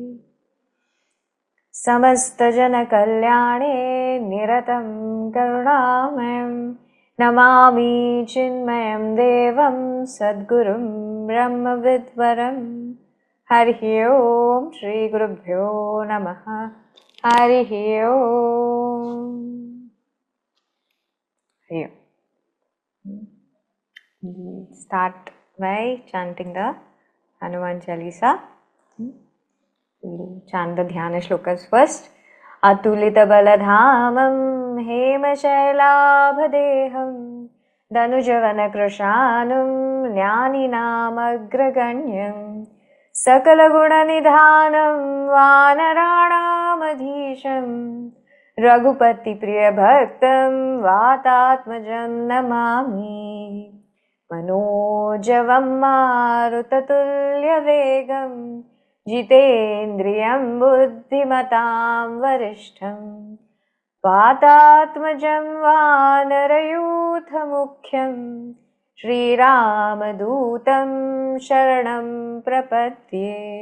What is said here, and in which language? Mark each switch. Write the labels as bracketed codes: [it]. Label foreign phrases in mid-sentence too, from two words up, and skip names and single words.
[sa] समस्तजनकल्याणे निरतं करुणामयं नमामि चिन्मयं देवं सद्गुरुं ब्रह्मविद्वरं। हरिः ओं श्रीगुरुभ्यो नमः। हरिः ओं। [en] Start by chanting the Hanuman Chalisa. We'll chant the dhyana shlokas first. [sa] अतुलित बलधामं हेमशैलाभदेहं दनुजवन कृशानुं ज्ञानिनामग्रगण्यं सकलगुणनिधानं वानराणामधीशं रघुपतिप्रियभक्तं वातात्मजं नमामि। मनोजवं मारुततुल्यवेगं जितेन्द्रियं बुद्धिमतां वरिष्ठं वातात्मजं वानरयूथमुख्यं श्रीरामदूतं शरणं प्रपद्ये।